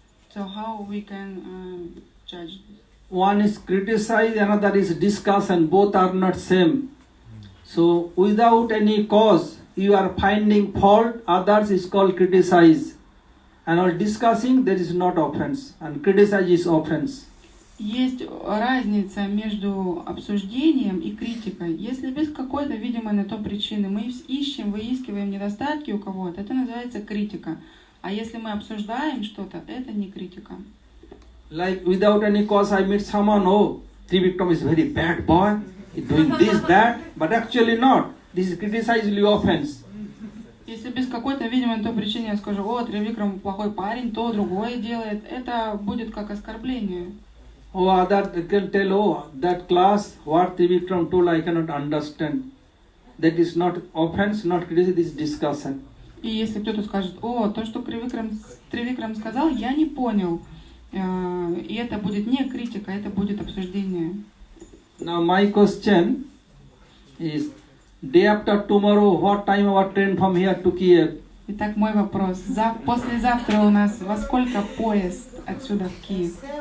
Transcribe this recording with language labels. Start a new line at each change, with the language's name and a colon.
English: So how we can judge this? One is criticize, another is discuss, and both are not same. So without any cause, you are finding fault, others is called criticize. And while discussing, there is not offense, and criticize is offense.
Russian: Есть разница между обсуждением и критикой. Если без какой-то видимой на то причины мы выискиваем недостатки у кого-то, это называется критика. А если мы обсуждаем что-то, это не критика.
English: Like without any cause I meet someone, oh, Trivikram is very bad boy, he's doing this, that, but actually not. This is criticized offense.
Russian: Если без какой-то видимой той причины я скажу, о, Тривикрам плохой парень, то другое делает, это будет как оскорбление.
English: Oh, other can tell, oh, that class, what Trivikram told, I cannot understand. That is not offense, not criticism, this is discussion.
Russian: И если кто-то скажет, о, то, что Тривикрам сказал, я не понял. И это будет не критика, это будет обсуждение.
English: Now my question is, day after tomorrow, what time our train from here to Kiev?
Russian: Итак, мой вопрос. Послезавтра у нас во сколько поезд отсюда в Киев?